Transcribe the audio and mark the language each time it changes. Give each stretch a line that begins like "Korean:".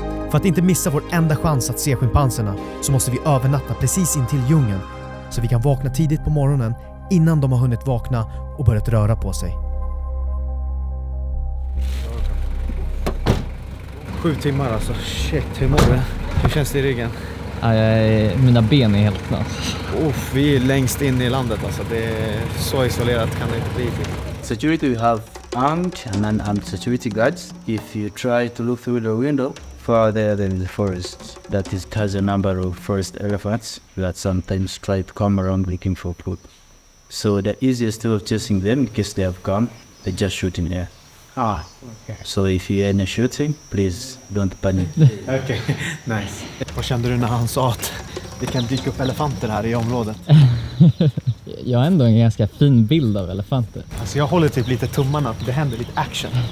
Swedish: För att inte missa vår enda chans att se schimpanserna så måste vi övernatta precis intill djungeln så vi kan vakna tidigt på morgonen innan de har hunnit vakna och börjat röra på sig. 7 timmar alltså. Shit, hur mår du? Hur känns det i ryggen? Mina ben är helt knas. Vi är längst in i landet alltså. Det är så isolerat kan det inte bli.
English: Security, we have armed and unarmed security guards. If you try to look through the window, far there is a forest that has a number of forest elephants that sometimes try to come around looking for food. So the easiest way of chasing them, in case they have come, they just shoot in air. Okay. So if you hear any shooting, please don't panic. Okay, nice.
Swedish: Vad kände du när han sa att det kan dyka upp elefanter här i området? Jag har ändå en ganska fin bild av elefanter. Alltså jag håller typ lite tummarna att det händer lite action.